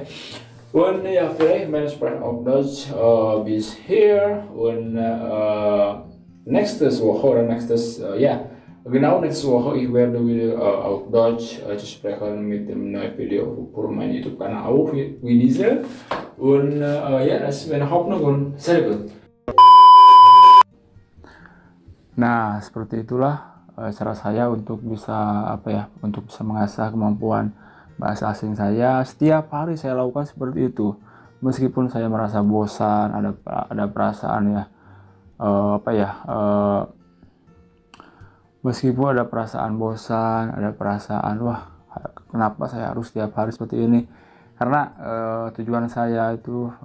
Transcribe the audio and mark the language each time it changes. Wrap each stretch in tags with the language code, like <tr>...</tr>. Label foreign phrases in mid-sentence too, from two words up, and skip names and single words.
<de>Und ja, vielleicht meine Sprache auf Deutsch bis hier und nächstes Woche oder genau nächste Woche ich werde wieder auf Deutsch zu sprechen mit dem neuen Video für meinen YouTube-Kanal auch wie diese. Und ja, das ist meine Hoffnung und sehr gut.</de> <id>Nah, seperti itulah cara saya untuk bisa untuk bisa mengasah kemampuan bahasa asing saya. Setiap hari saya lakukan seperti itu. Meskipun saya merasa bosan, ada perasaan meskipun ada perasaan bosan, ada perasaan wah kenapa saya harus setiap hari seperti ini, karena tujuan saya itu</id>